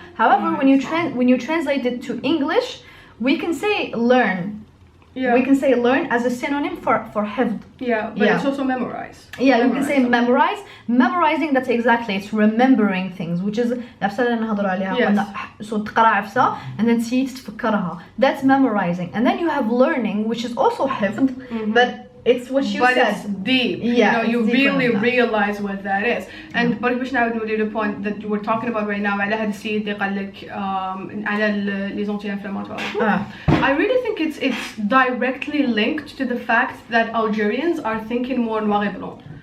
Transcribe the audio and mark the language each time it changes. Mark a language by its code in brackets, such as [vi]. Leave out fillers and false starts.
[en] However, when you translate it to English, we can say learn. We can say learn as a synonym for حفظ. But it's also memorize. You can say memorize. Memorizing, that's exactly, it's remembering things, which is [ar] العفسة اللي نهضروا عليها. [en] So [ar] تقرا عفسة [en] and then [ar] تسيي تفكرها. [en] That's memorizing. And then you have learning, which is also [ar] حفظ, [en] but it's what you said. But it's deep. You know, you really realize what that is. And [ar] باش نعاود نولي [en] the point that we're talking about right now [ar] على هذا السيد اللي قال لك على les anti-inflammatoires. [en] I really think it's directly linked to the fact that Algerians are thinking more [fr] noir et blanc.